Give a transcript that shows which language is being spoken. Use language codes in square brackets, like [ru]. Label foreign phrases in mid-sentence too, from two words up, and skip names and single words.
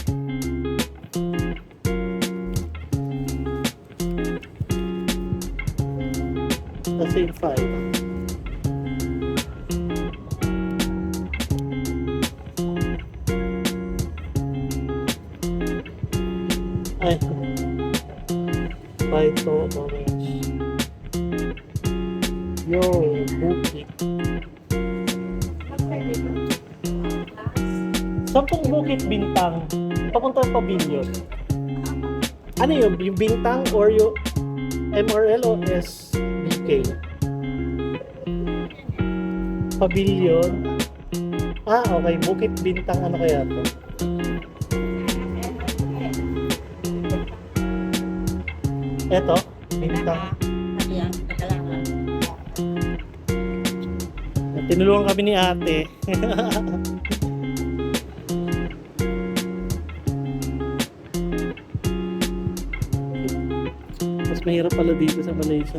[tl] Kasi 5. Ay. 5 to orange. Yo, bukit. Sampung Bukit Bintang. Papunta ng Pavilion. Ano yun? Yung Bintang or yung MRL o SBK? Pavilion. Okay. Bukit Bintang. Ano kaya to? Eto. Bintang. Tinulungan kami ni ate. Mas mahirap pala dito sa Malaysia.